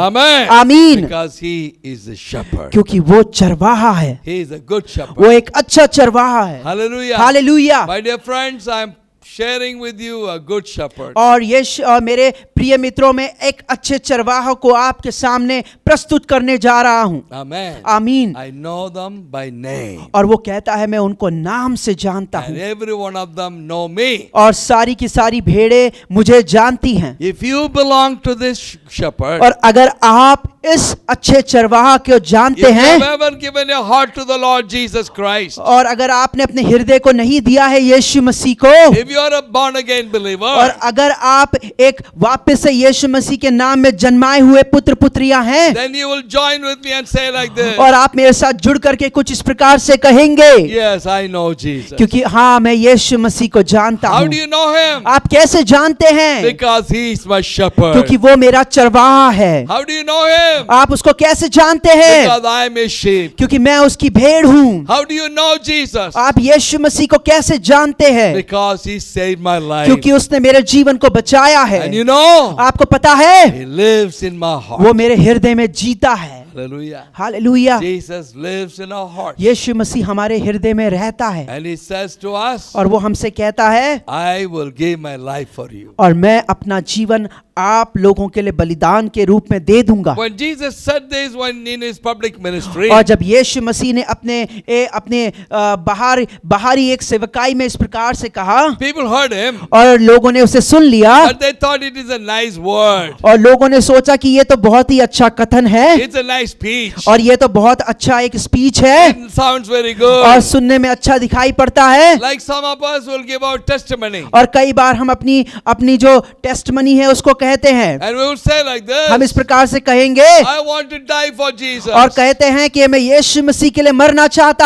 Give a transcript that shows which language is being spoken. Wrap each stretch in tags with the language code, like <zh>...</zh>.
<en>Amen.</en> <hi>आमीन।</hi> <en>Because he is the shepherd.</en> <hi>क्योंकि वो चरवाहा है,</hi> <en>He is a good shepherd.</en> <hi>वो एक अच्छा चरवाहा है।</hi> <en>Hallelujah.</en> <hi>Hallelujah.</hi> <en>My dear friends, I am sharing with you a good shepherd.</en> <hi>और मेरे प्रिय मित्रों में एक अच्छे चरवाहा को आपके सामने प्रस्तुत करने जा रहा हूँ।</hi> <en>Amen.</en> <hi>आमीन।</hi> <en>I know them by name.</en> <hi>और वो कहता है मैं उनको नाम से जानता</hi> <en>And</en> <hi>हूँ</hi> <en>every one of them know me.</en> <hi>और सारी की सारी भेड़ें मुझे जानती हैं।</hi> <en>If you belong to this shepherd,</en> <hi>और अगर आप इस अच्छे चरवाहा को</hi> <en>if</en> <hi>जानते</hi> <en>you</en> <hi>हैं</hi> <en>have ever given your heart to the Lord Jesus Christ,</en> <hi>और अगर आपने अपने हृदय को नहीं दिया है यीशु मसीह को,</hi> <en>if you are a born again believer,</en> <hi>और अगर आप एक वापस से यीशु मसीह के नाम में जन्माए हुए पुत्र पुत्रियां हैं,</hi> <en>then you will join with me and say like this,</en> <hi>और आप मेरे साथ जुड़ करके कुछ इस प्रकार से कहेंगे,</hi> <en>yes, I know Jesus.</en> <hi>क्योंकि हाँ मैं यीशु मसीह को जानता</hi> <en>How</en> <hi>हूँ।</hi> <en>do you know him?</en> <hi>आप कैसे जानते हैं?</hi> <en>Because he is my shepherd.</en> <hi>क्योंकि वो मेरा चरवाहा है।</hi> <en>How do you know him?</en> <hi>आप उसको कैसे जानते हैं?</hi> <en>Because I am his sheep.</en> <hi>क्योंकि मैं उसकी भेड़ हूँ।</hi> <en>How do you know Jesus?</en> <hi>आप यीशु मसीह को कैसे जानते हैं?</hi> <en>Because he saved my life.</en> <hi>क्योंकि उसने मेरे जीवन को बचाया है।</hi> <en>And you know,</en> <hi>आपको पता है</hi> <en>he lives in my heart.</en> <hi>वो मेरे हृदय में जीता है।</hi> <en>Hallelujah.</en> <hi>Hallelujah.</hi> <en>Jesus lives in our heart.</en> <hi>यीशु मसीह हमारे हृदय में रहता है</hi> <en>And he says to us,</en> <hi>और वो हमसे कहता है</hi> <en>I will give my life for you.</en> <hi>और मैं अपना जीवन आप लोगों के लिए बलिदान के रूप में दे दूंगा।</hi> <en>When Jesus said this when in his public ministry,</en> <hi>और जब यीशु मसीह ने अपने बाहरी एक सेवकाई में इस प्रकार से कहा</hi> <en>people heard him,</en> <hi>और लोगों ने उसे सुन लिया</hi> <en>but they thought it is a nice word.</en> <hi>और लोगों ने सोचा कि ये तो बहुत ही अच्छा कथन है</hi> <en>It's a nice speech.</en> <hi>और ये तो बहुत अच्छा एक स्पीच है</hi> <en>It sounds very</en> <hi>और</hi> <en>good.</en> <hi>सुनने में अच्छा दिखाई पड़ता है।</hi> <en>Like some of us will give our testimony.</en> <hi>और कई बार हम अपनी जो टेस्टमनी है उसको कहते हैं,</hi> <en>And we will say like</en> <hi>हम इस</hi> <en>this,</en> <hi>प्रकार से कहेंगे</hi> <en>I want to die for Jesus.</en> <hi>और कहते हैं कि मैं यीशु मसीह के लिए मरना चाहता</hi>